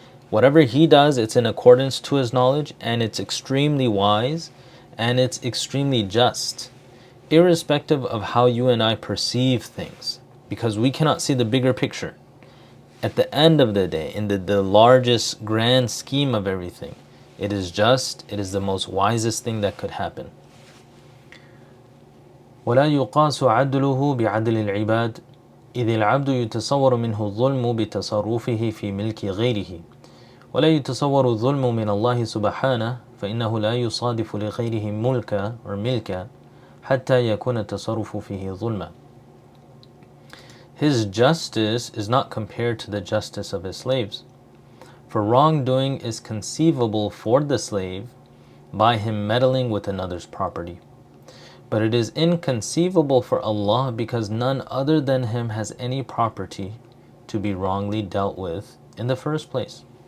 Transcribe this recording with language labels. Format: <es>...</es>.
<en>Whatever He does, it's in accordance to His knowledge, and it's extremely wise, and it's extremely just, irrespective of how you and I perceive things, because we cannot see the bigger picture. At the end of the day, in the largest grand scheme of everything, it is just, it is the most wisest thing that could happen.</en> <ar>ولا يقاس عدله بعدل العباد إذ العبد يتصور منه الظلم بتصرفه في ملك غيره ولا يتصور الظلم من الله سبحانه فإنه لا يصادف لغيره ملكا حتى يكون التصرف فيه ظلما.</ar> <en>His justice is not compared to the justice of His slaves, for wrongdoing is conceivable for the slave by him meddling with another's property. But it is inconceivable for Allah, because none other than Him has any property to be wrongly dealt with in the first place.</en>